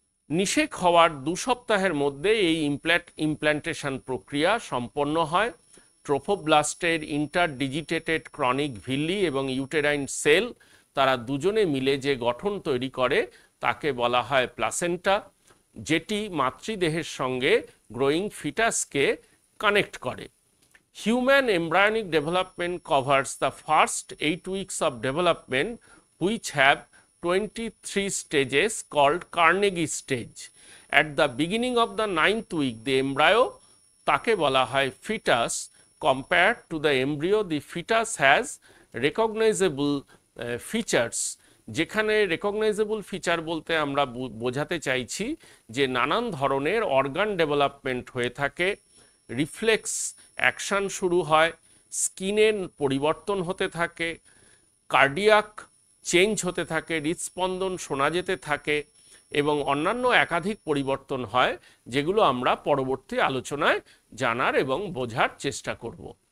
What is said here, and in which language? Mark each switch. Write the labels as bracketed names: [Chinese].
[Bangla] নিষেক হওয়ার 2 সপ্তাহের মধ্যে এই ইমপ্ল্যান্টেশন প্রক্রিয়া সম্পন্ন হয়। ট্রোফোব্লাস্টের ইন্টারডিজিটেটেড ক্রনিক ভিল্লি এবং ইউটেরাইন সেল তারা দুজনে মিলে যে গঠন তৈরি করে তাকে বলা হয় প্লাসেন্টা, যেটি মাতৃদেহের সঙ্গে গ্রোয়িং ফিটাসকে কানেক্ট করে। [English] Human embryonic development covers the first 8 weeks of development, which have 23 stages called Carnegie stage. At the beginning of the 9th week, the embryo [Bangla] তাকে বলা হয় [English] fetus. Compared to the embryo, the fetus has recognizable features. [Bangla] যেখানে রেকগনাইজেবল feature বলতে আমরা বোঝাতে চাইছি যে নানান ধরনের অর্গান ডেভেলপমেন্ট হয়ে থাকে, রিফ্লেক্স অ্যাকশন শুরু হয়, স্কিনের পরিবর্তন হতে থাকে, কার্ডিয়াক চেঞ্জ হতে থাকে, হৃদস্পন্দন শোনা যেতে থাকে এবং অন্যান্য একাধিক পরিবর্তন হয়, যেগুলো আমরা পরবর্তী আলোচনায় জানার এবং বোঝার চেষ্টা করব।